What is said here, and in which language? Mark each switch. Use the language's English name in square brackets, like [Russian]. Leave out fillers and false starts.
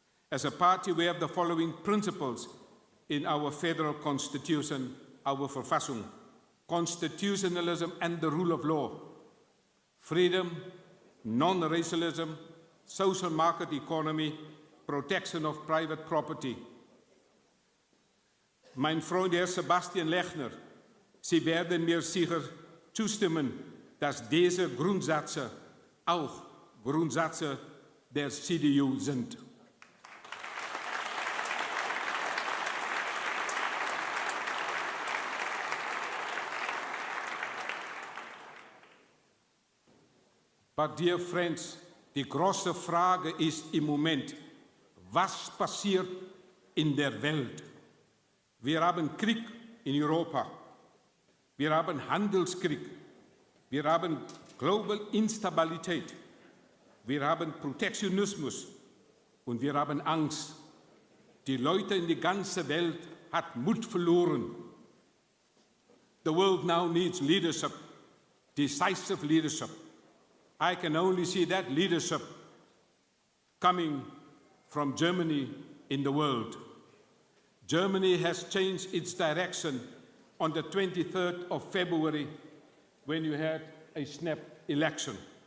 [English] As a party, we have the following principles in our federal constitution, our Verfassung: constitutionalism and the rule of law, freedom, non-racialism, social market economy, protection of private property. [German] Mein Freund Herr Sebastian Lechner, Sie werden mir sicher zustimmen, dass diese Grundsätze auch Grundsätze der CDU sind. [English] But dear friends, [German] die große Frage ist im Moment, was passiert in der Welt? Wir haben Krieg in Europa, wir haben Handelskrieg, wir haben Global Instabilität, wir haben Protektionismus und wir haben Angst. Die Leute in die ganze Welt hat Mut verloren. [English] The world now needs leadership, decisive leadership. I can only see that leadership coming from Germany in the world. Germany has changed its direction on the 23rd of February when you had a snap election.